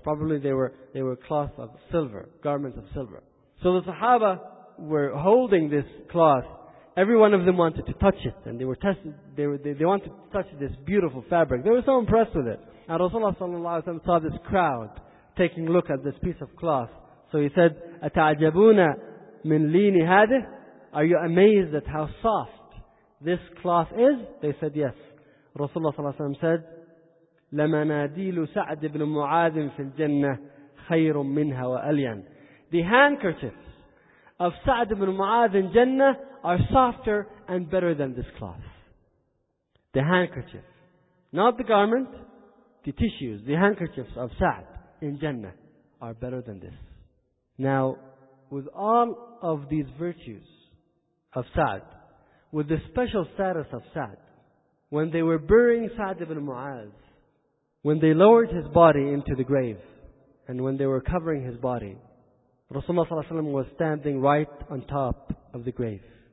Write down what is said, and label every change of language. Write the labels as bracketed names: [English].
[English] Probably they were cloth of silver, garments of silver. So the Sahaba were holding this cloth. Every one of them wanted to touch it, and they wanted to touch this beautiful fabric. They were so impressed with it. And Rasulullah ﷺ saw this crowd taking a look at this piece of cloth. So he said, [Arabic] أَتَعْجَبُونَ مِنْ لِينِ هَذِهِ. [English] Are you amazed at how soft this cloth is? They said, yes. Rasulullah ﷺ said, [Arabic] لَمَنَادِيلُ سَعْدِ بْنُ مُعَادٍ فِي الْجَنَّةِ خَيْرٌ مِنْهَا وَأَلْيَنْ. [English] The handkerchiefs of Sa'd ibn Mu'adh in Jannah are softer and better than this cloth. The handkerchief. Not the garment, the tissues, the handkerchiefs of Sa'd in Jannah are better than this. Now, with all of these virtues of Sa'd, with the special status of Sa'd, when they were burying Sa'd ibn Mu'adh, when they lowered his body into the grave, and when they were covering his body, Rasulullah ﷺ was standing right on top of the grave.